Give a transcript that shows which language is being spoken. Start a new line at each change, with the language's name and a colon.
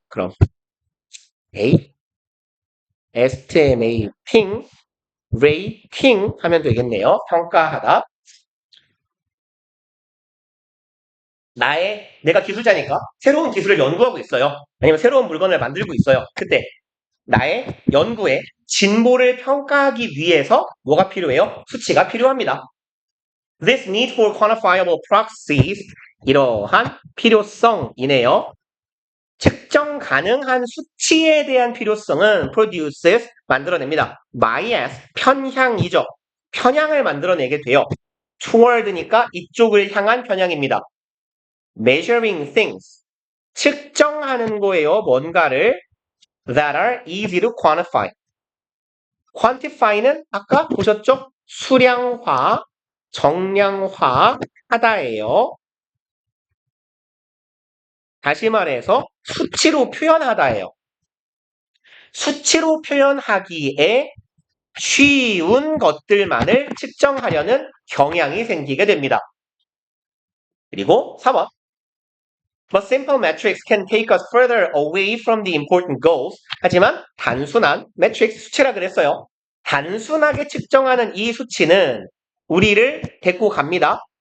Korean: 그럼 estimating, rating 하면 되겠네요. 평가하다. 내가 기술자니까 새로운 기술을 연구하고 있어요. 아니면 새로운 물건을 만들고 있어요. 그때 나의 연구의 진보를 평가하기 위해서 뭐가 필요해요? 수치가 필요합니다.
English: This need for quantifiable proxies
Korean: 이러한 필요성이네요. 측정 가능한 수치에 대한 필요성은 produces 만들어냅니다. bias 편향이죠. 편향을 만들어내게 돼요. toward니까 이쪽을 향한 편향입니다.
English: measuring things
Korean: 측정하는 거예요. 뭔가를
English: that are easy to quantify.
Korean: quantify는 아까 보셨죠? 수량화, 정량화 하다예요. 다시 말해서 수치로 표현하다예요. 수치로 표현하기에 쉬운 것들만을 측정하려는 경향이 생기게 됩니다. 그리고 3번.
English: But simple metrics can take us further away from the important goals.
Korean: 하지만 단순한 metrics 수치라 그랬어요. 단순하게 측정하는 이 수치는 우리를 데리고 갑니다.